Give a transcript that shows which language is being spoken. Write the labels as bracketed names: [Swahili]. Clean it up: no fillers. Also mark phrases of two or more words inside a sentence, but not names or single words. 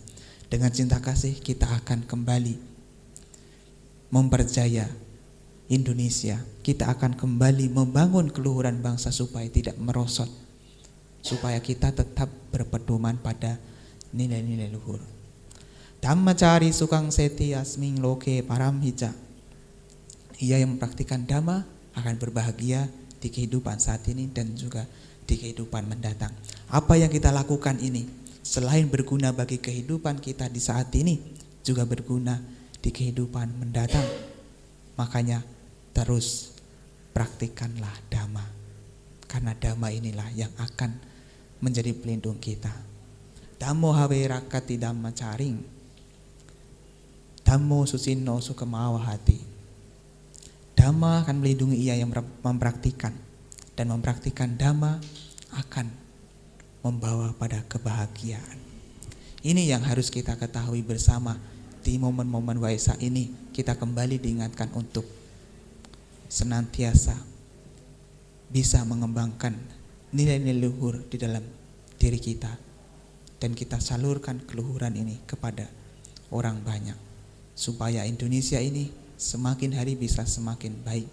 [Indonesian] Dengan cinta kasih kita akan kembali memperjaya Indonesia. Kita akan kembali membangun keluhuran bangsa supaya tidak merosot, supaya kita tetap berpedoman pada nilai-nilai luhur. [Pali] Dhammacari sukang seti asming loke paramhija. [Indonesian] Ia yang mempraktikkan dhamma akan berbahagia di kehidupan saat ini dan juga di kehidupan mendatang. Apa yang kita lakukan ini selain berguna bagi kehidupan kita di saat ini, juga berguna di kehidupan mendatang. Makanya terus praktikkanlah dhamma, karena dhamma inilah yang akan menjadi pelindung kita. [Pali] Dhammo hawe rakati dhamma caring, dhammo susinno sukamawa hati. [Indonesian] Dhamma akan melindungi ia yang mempraktikkan, dan mempraktikkan dhamma akan membawa pada kebahagiaan. Ini yang harus kita ketahui bersama. Di momen-momen Waisak ini kita kembali diingatkan untuk senantiasa bisa mengembangkan nilai-nilai luhur di dalam diri kita, dan kita salurkan keluhuran ini kepada orang banyak, supaya Indonesia ini semakin hari bisa semakin baik.